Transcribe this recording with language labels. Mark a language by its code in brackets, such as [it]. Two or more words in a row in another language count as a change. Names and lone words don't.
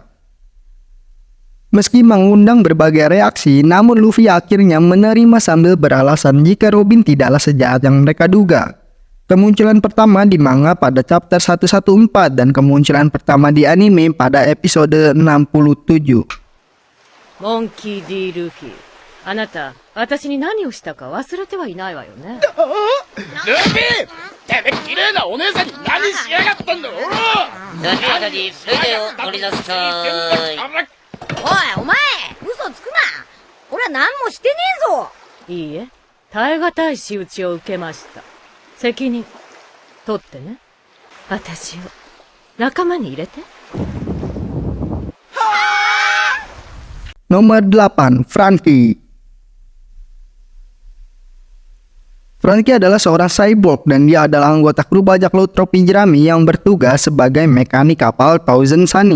[id] Meski mengundang berbagai reaksi, namun Luffy akhirnya menerima sambil beralasan jika Robin tidaklah sejahat yang mereka duga. Kemunculan pertama di manga pada chapter 114 dan kemunculan pertama di anime pada episode 67. [ja] Monkey D. Luffy, あなた、私に何をしたか忘れてはいないわよね。ルフィ！てめえ綺麗なお姉さんに何しやがったんだろう！ルフィあたり、腕を取りなさい。おい、お前嘘つくな。俺は何もしてねえぞ。いいえ、耐え難い仕打ちを受けました。責任、取ってね。私を、仲間に入れて。 [id] Nomor 8, Franky. Franky adalah seorang cyborg dan dia adalah anggota kru bajak laut topi jerami yang bertugas sebagai mekanik kapal Thousand Sunny.